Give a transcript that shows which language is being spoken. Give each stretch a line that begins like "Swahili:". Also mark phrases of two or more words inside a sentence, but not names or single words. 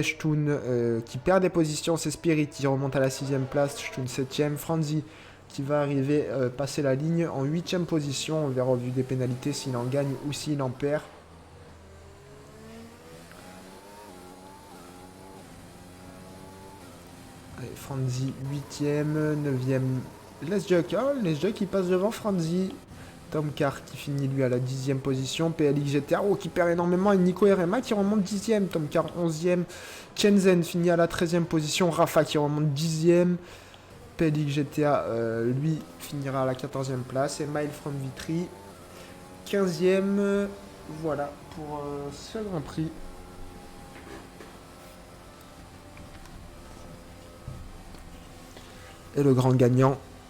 French: Stun qui perd des positions. C'est Spirit qui remonte à la 6e place. Stun 7e. Franzi qui va arriver passer la ligne en 8e position. On verra au vu des pénalités s'il en gagne ou s'il en perd. Allez, Franzi 8e. 9e. Les Juck, qui passe devant Franzi. Tom Carr qui finit lui à la 10e position. PLX GTA qui perd énormément. Et Nico RMA qui remonte 10e. Tom Carr 11e. Chenzen finit à la 13e position. Rafa qui remonte 10e. PLX GTA lui finira à la 14e place. Et Mile from Vitry 15e. Voilà pour ce Grand Prix. Et le grand gagnant.